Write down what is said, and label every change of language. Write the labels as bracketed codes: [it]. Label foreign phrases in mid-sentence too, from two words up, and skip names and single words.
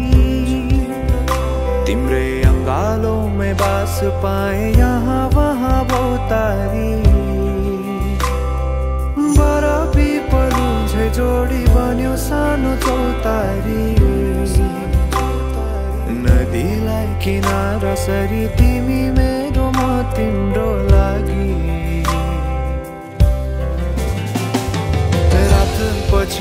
[ne] तिम्रै [hi] अंगालों में [ne] बास पाए यहाँ वहाँ बहुतारी बड़ा पिपलु झै जोडी बन्यो सानो चौतारी नदीलाई किनारा सरी तिमी मेरो म तिम्रो लागि पछि